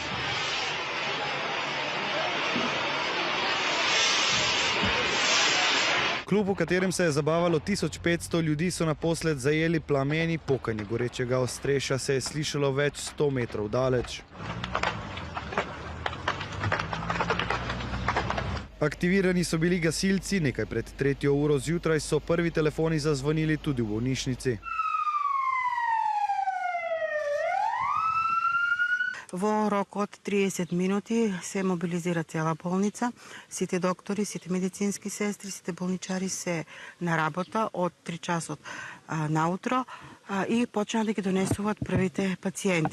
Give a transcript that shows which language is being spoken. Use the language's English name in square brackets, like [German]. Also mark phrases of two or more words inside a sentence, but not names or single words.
[Slovenian] Klub, v katerem se je zabavalo 1500 ljudi, so naposled zajeli plameni, pokanje gorečega ostrešja se je slišalo več 100 metrov daleč. Aktivirani so bili gasilci, nekaj pred 3. uro zjutraj so prvi telefoni zazvonili tudi v bolnišnici. [Macedonian] Во рок од 30 минути се мобилизира цела болница. Сите доктори, сите медицински сестри, сите болничари се на работа од 3 часот наутро и почнаа да ги донесуваат првите пациенти.